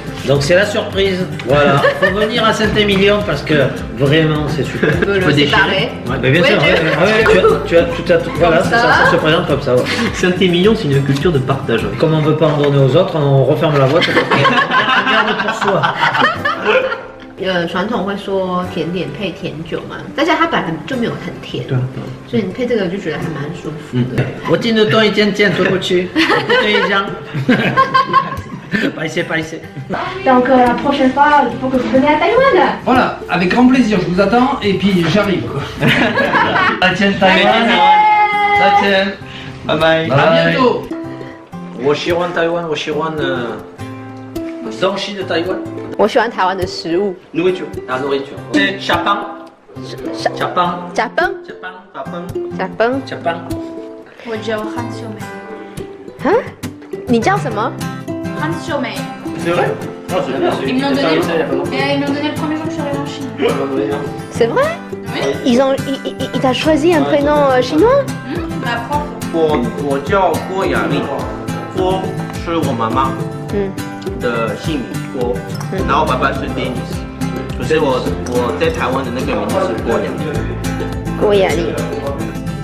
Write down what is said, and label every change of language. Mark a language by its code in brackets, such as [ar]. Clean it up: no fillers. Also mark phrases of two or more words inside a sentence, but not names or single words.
[fr] Donc c'est la surprise. Voilà. Faut venir à Saint-Émilion parce que vraiment, c'est super. On peut Faut le déchirer. séparer. Mais bien Ouais, sûr, tu as tout. Voilà, ça se présente comme ça. Ouais. Saint-Émilion, c'est une culture de partage. Comme on ne veut pas en donner aux autres, on referme la boîte. On garde pour soi. [zh] 传统会说甜点配甜酒嘛，但是它本来就没有很甜，所以你配这个就觉得还蛮舒服的。我听得懂一点点，对不起，不可以讲。 [fr] pas ici. Donc la prochaine fois, il faut que vous venez à Taïwan. Voilà, avec grand plaisir, je vous attends et puis j'arrive. Quoi. [zh] 再见台湾，再见，拜拜。 [fr] À bientôt. [zh] 我喜欢台湾，我喜欢东西的台湾。我喜欢台湾的食物， [fr] nourriture. La nourriture. C'est Chapin. Chapin. [zh] 假崩， [fr] Chapin. [zh] 假崩。 [fr] Chapin. [zh] 我叫韩秀梅，啊？你叫什么？韩秀梅。 [fr] C'est vrai? Non, Ils me l'ont donné. Ils me l'ont donné le premier jour que je suis arrivée en Chine. C'est vrai? Oui. Il t'a choisi un prénom chinois? Ma prof. [zh] 我叫郭雅丽，郭是我妈妈的姓名郭，然后爸爸是 Dennis，可是我在台湾的那个名字是郭雅丽。郭雅丽。